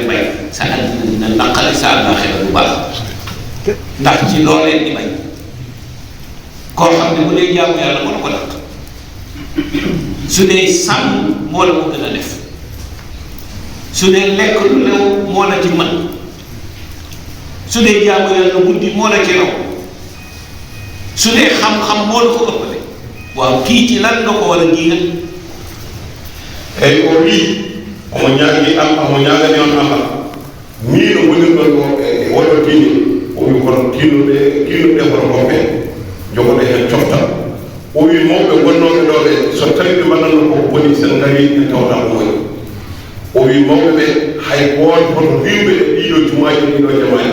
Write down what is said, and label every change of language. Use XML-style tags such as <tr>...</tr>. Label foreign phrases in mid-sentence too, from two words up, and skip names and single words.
<wo>bay sa àddina dina naqari sa àllaaxira bu baax ndax ci loolee di bañ koo xam ne bu dee jaamu yàlla moo la ko dàq su dee sàmm moo la ko gën a def su dee lekk lu lew moo la ci mën su dee jaamu yàlla guddi moo la ci raw su dee xam-xam moo la ko ëppale waaw kii ci lan nga ko war a jiital</wo> <ff>eyyi o wi omo ñaagi Allah omo ñaagani on Allah miino wonirɗon o e woɗɗo diine o wi kono tiinnuɓe kono gomɓe jogoɗe hen coftal o wi mawɓe wonnoɓe ɗo ɓe so tawi ɓe mbaɗanno koko boni sen gari en tawta ko woni o wi mawɓe ɓe hay gooto hoto wiwɓe e ɗiɗo jumaji ɗiɗo jamaji</ff>